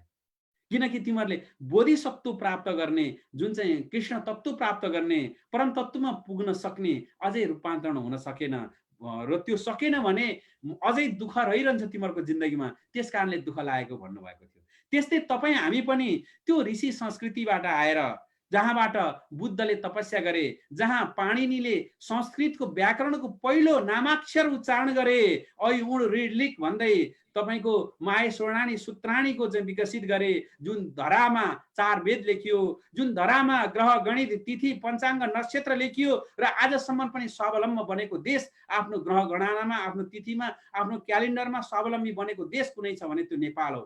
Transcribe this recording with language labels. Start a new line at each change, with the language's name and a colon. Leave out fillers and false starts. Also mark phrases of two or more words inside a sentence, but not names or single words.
Nepali: किनकि तिमीहरूले बोधिसत्व प्राप्त गर्ने, जुन चाहिँ कृष्ण तत्त्व प्राप्त गर्ने, परम तत्त्वमा पुग्न सक्ने अझै रूपान्तरण हुन सकेन, र त्यो सकेन भने अझै दुःख रहिरहन्छ तिमीहरूको जिन्दगीमा, त्यस कारणले दुःख लागेको भन्नुभएको थियो। त्यस्तै तपाईँ हामी पनि त्यो ऋषि संस्कृतिबाट आएर, जहाँबाट बुद्धले तपस्या गरे, जहाँ पाणिनीले संस्कृतको व्याकरणको पहिलो नामाक्षर उच्चारण गरे,
Sanskrit: ऐ उण ऋ लिख
Nepali: भन्दै तपाईँको माय स्वर्णानी सूत्राणीको चाहिँ विकसित गरे, जुन धरामा 4 वेद लेखियो, जुन धरामा ग्रह गणित तिथि पञ्चाङ्ग नक्षत्र लेखियो, र आजसम्म पनि स्वावलम्बी बनेको देश, आफ्नो ग्रह गणनामा, आफ्नो तिथिमा, आफ्नो क्यालेन्डरमा स्वावलम्बी बनेको देश कुनै छ भने त्यो नेपाल हो।